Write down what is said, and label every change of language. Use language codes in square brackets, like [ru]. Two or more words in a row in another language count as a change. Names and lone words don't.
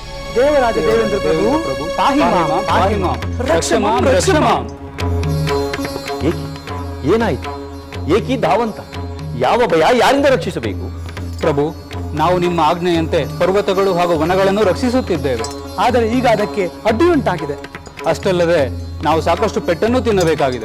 [sa] ದೇವರಾಜ ದೇವೇಂದ್ರ ಪ್ರಭು ಪಾಹಿ ಮಾಂ, ಪಾಹಿ ಮಾಂ, ರಕ್ಷ ಮಾಂ, ರಕ್ಷ ಮಾಂ. [kn] ಏಕೆ ಏನಾಯಿತು? ಏಕಿ ಧಾವಂತ? ಯಾವ ಭಯ? ಯಾರಿಂದ ರಕ್ಷಿಸಬೇಕು? ಪ್ರಭು, ನಾವು ನಿಮ್ಮ ಆಜ್ಞೆಯಂತೆ ಪರ್ವತಗಳು ಹಾಗೂ ವನಗಳನ್ನು ರಕ್ಷಿಸುತ್ತಿದ್ದೇವೆ. ಆದರೆ ಈಗ ಅದಕ್ಕೆ ಅಡ್ಡಿಯುಂಟಾಗಿದೆ. ಅಷ್ಟಲ್ಲದೆ ನಾವು ಸಾಕಷ್ಟು ಪೆಟ್ಟನ್ನು ತಿನ್ನಬೇಕಾಗಿದೆ.